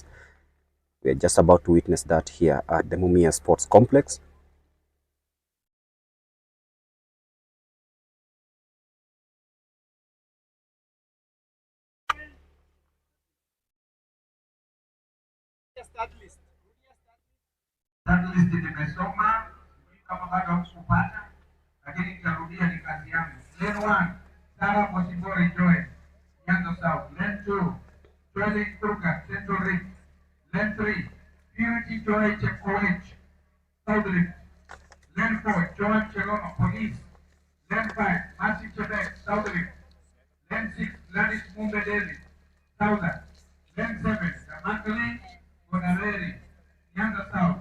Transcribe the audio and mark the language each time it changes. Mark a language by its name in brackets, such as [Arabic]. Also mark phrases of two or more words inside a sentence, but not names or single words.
[English] We are just about to witness that here at the Mumias Sports Complex. Start list [Swahili] nimesoma, kama bado hamkupata, lakini nitarudia, ni kazi yangu. [English] Lane 1, Sarah Bosibori Joel, Nyanza South. Lane 2, Joylin Kurgat, Central Rift. Lane 3, Purity Joy Chepkoech, Southern. Lane 4, John Chelono, Police. Lane 5, Matthew Quebec, Southern. Lane 6, Gladys Mumbe David, Southern. Lane 7, Ramakali Gonareri, Nyanda South.